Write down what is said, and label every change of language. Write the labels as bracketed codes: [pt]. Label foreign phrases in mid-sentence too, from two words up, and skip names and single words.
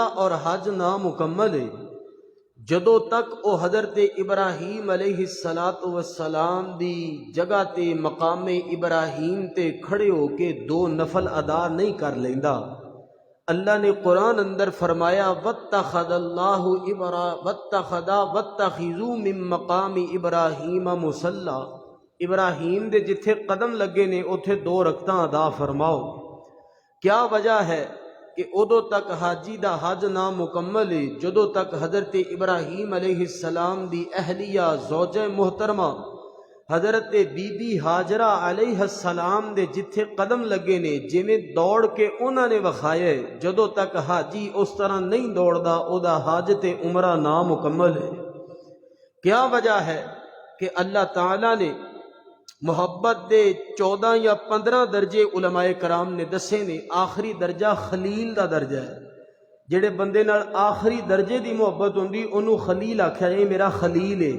[pa] اور حج نامکمل ہے، جدو تک او حضرت ابراہیم [ar] علیہ السلام [pa] دی جگہ تے مقام ابراہیم تے کھڑے ہو کے دو نفل ادا نہیں کر لیندا، اللہ نے قرآن اندر فرمایا [ar] واتخذ واتخذوا من مقام ابراہیم مصلی، [pa] ابراہیم دے جتھے قدم لگے نے اتھے 2 رکعتاں ادا فرماؤ۔ کیا وجہ ہے کہ ادو تک حاجی دا حج نہ مکمل ہے جدو تک حضرت ابراہیم [ar] علیہ السلام [pa] دی اہلیہ زوجہ محترمہ حضرت بی بی حاجرہ [ar] علیہ السلام [pa] دے جتھے قدم لگے نے جویں دوڑ کے انہاں نے وکھائے، جدو تک حاجی اس طرح نہیں دوڑدا او دا حج تے عمرہ نا مکمل ہے۔ کیا وجہ ہے کہ اللہ تعالیٰ نے محبت دے 14 یا 15 درجے علماء کرام نے دسے نے، آخری درجہ خلیل دا درجہ ہے۔ جڑے بندے نال آخری درجے دی محبت ہوندی انہوں خلیل آکھیا اے میرا خلیل ہے۔